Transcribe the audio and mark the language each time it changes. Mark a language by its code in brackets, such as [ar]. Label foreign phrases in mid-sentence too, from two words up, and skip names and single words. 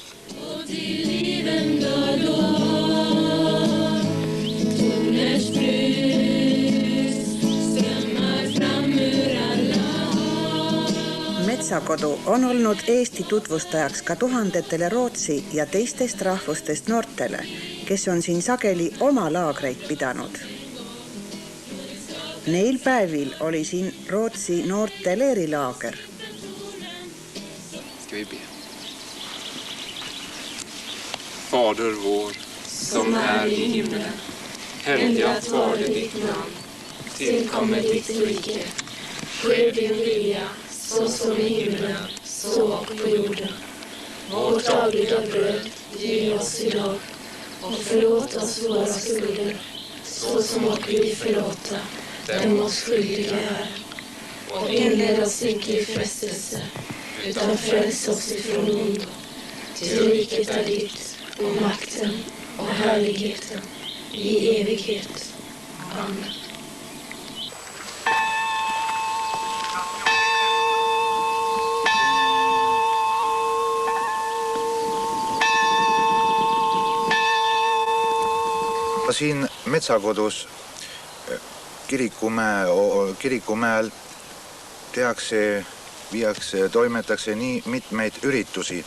[et] Metsakodu on olnud Eesti tutvustajaks ka tuhandetele Rootsi ja teistest rahvustest noortele, kes on siin sageli oma laagreid pidanud. Neil päevil oli siin Rootsi noorte leerilaager. [sv] Fader vår, som i himlen, helgat varde ditt namn, tillkommer ditt rike, sker din vilja, så som i himlen, så på jorden. Vårt dagliga bröd, ge oss idag, och förlåt oss våra skulder, så som och vi förlåta dem oss skyldiga är. Och inled oss inte i frestelse, utan fräls oss ifrån ondo. Till riket är ditt, och makten och härligheten i evighet. Amen. [et] Siin Metsakodus Kirikumäel toimetatakse nii mitmeid üritusi.